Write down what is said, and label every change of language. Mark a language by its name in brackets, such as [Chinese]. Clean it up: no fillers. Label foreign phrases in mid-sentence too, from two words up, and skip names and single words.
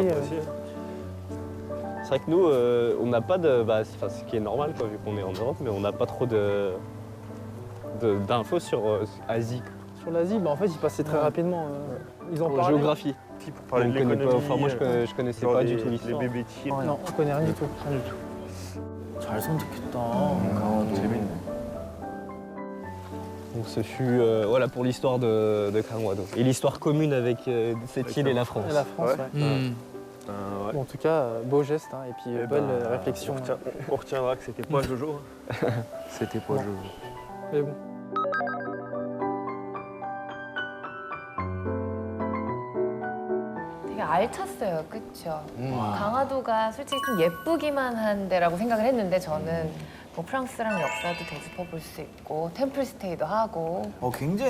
[French] C'est vrai que nous, on n'a pas de... ce qui est normal, quoi, vu qu'on est en Europe, mais on n'a pas trop d'infos sur Asie, Sur l'Asie, bah, en fait, ils passaient très rapidement. Ils en en parlaient. géographie. Pour parler On de connaît pas, l'économie, enfin, moi, je connaissais genre pas les- du tout l'histoire. Les bébés tigres. Non, on connaît rien du tout. Rien du tout. [Korean] 잘 선택했다. 강화도. 재밌네. [French] Donc ce fut voilà, pour l'histoire de Kangwado. Et l'histoire commune avec cette île et la France. Et la France, ouais. Hmm. Ouais. Bon, en tout cas, beau geste, hein, et puis Eh belle ben, réflexion. On retiendra que c'était pas Jojo. C'était pas Jojo. Mais bon. [Korean] 되게 알찼어요, 그렇죠? 강화도가 솔직히 좀 예쁘기만 한 데라고 생각을 했는데 저는 뭐 프랑스랑 역사도 되짚어 볼 수 있고 템플스테이도 하고